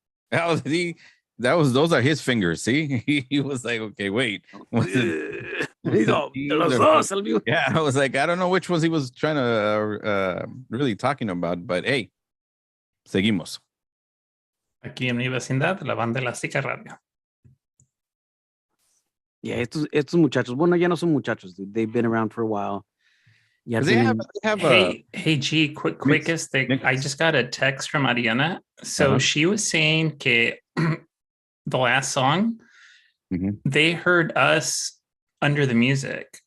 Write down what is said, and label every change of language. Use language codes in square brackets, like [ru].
[en] Those are his fingers. See, he was like, okay, wait. Yeah, I was like, I don't know which ones he was trying to really talking about, but hey, seguimos. [es] Aquí en mi vecindad, la banda Elástica Radio. Yeah, estos muchachos, bueno, ya no son muchachos, dude. [en] They've been around for a while. Yeah, they have hey, G, quickest thing. I just got a text from Ariana. So she was saying que the last song, they heard us under the music.